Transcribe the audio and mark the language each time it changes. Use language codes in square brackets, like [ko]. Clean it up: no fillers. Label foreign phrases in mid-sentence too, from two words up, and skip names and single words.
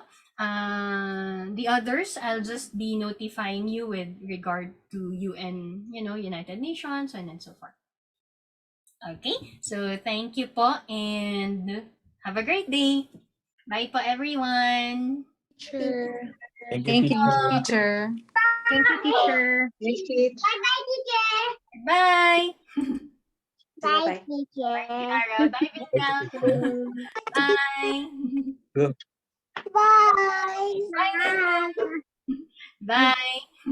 [en] The others, I'll just be notifying you with regard to UN, United Nations, and so forth. Okay, so thank you po and have a great day. Bye po everyone. Teacher. Thank you, Thank you, teacher. teacher. Thank you, teacher. Thanks, Teach. Bye-bye, teacher. Bye. Bye, Bye. teacher. Bye, Binal. Bye. Good. Bye. Bye. Bye.